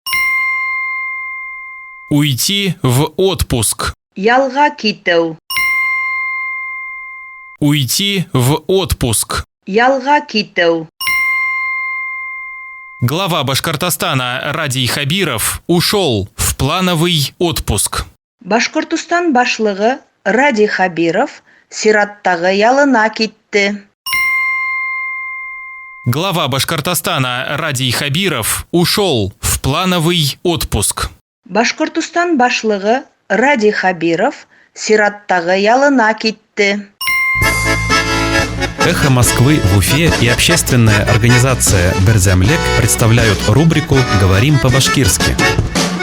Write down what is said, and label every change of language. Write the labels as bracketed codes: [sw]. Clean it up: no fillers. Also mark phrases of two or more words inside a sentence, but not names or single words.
[ru] Уйти в отпуск. [ba] Ялга китеу. [ru] Уйти в отпуск. [ba] Ялга китеу. [ru] Глава Башкортостана Радий Хабиров ушел в плановый отпуск. [ba] Башкортостан башлыгы Радий Хабиров сираттагы ялына китте. [ru] Глава Башкортостана Радий Хабиров ушел в плановый отпуск. [ba] Башкортостан башлыгы Радий Хабиров сираттагы ялына китте. [ru] «Эхо Москвы» в Уфе и общественная организация «Берзямлек» представляют рубрику «Говорим по-башкирски».